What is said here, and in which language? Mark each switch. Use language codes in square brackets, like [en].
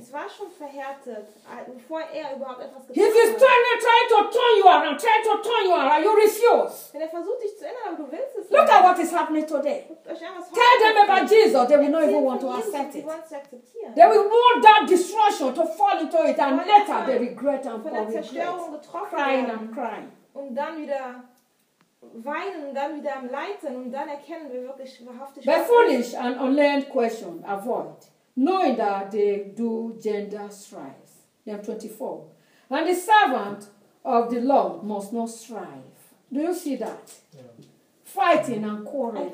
[en] If he's trying to turn you around, you refuse. Look at what is happening today. Tell them about Jesus, they will not even want to accept it. They will want that destruction to fall into it, and later they regret and fall into it. Crying and crying. [de] Und dann wieder weinen und dann wieder am Leiden und dann erkennen wir wirklich wahrhaftig. [en] By foolish and unlearned question, avoid, knowing that they do gender strife. Yeah, 24. And the servant of the Lord must not strive. Do you see that? Yeah. Fighting and quarreling.